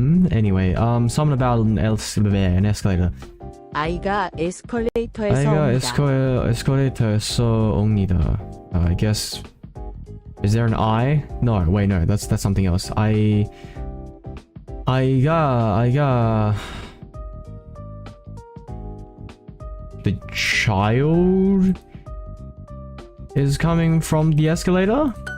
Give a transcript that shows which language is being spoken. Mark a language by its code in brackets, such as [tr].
[en] Anyway, something about an escalator. [ko] 아이가 에스컬레이터에서 아이가 옵니다. 에스컬레이터에서 옵니다. [en] I guess. Is there an I? No, wait, no, that's something else. 아이가 the child is coming from the escalator?